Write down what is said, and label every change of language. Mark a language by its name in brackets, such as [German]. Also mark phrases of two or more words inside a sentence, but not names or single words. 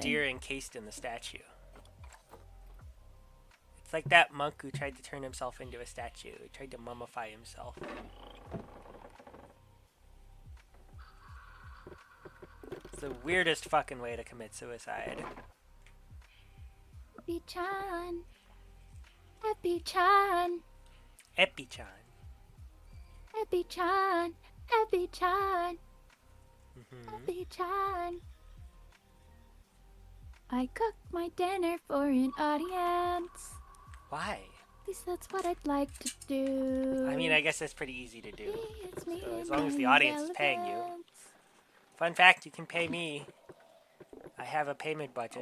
[English] a deer encased in the statue. It's like that monk who tried to turn himself into a statue. He tried to mummify himself. It's the weirdest fucking way to commit suicide. Epi-chan. Epi-chan. Epi-chan. Epi-chan. Epi-chan. Mm-hmm. Epi-chan. I cooked my dinner for an audience. Why? At least that's what I'd like to do. I mean, I guess that's pretty easy to do. It's me So as and long as the my audience is paying you. relevance. Fun fact, you can pay me. I have a payment button.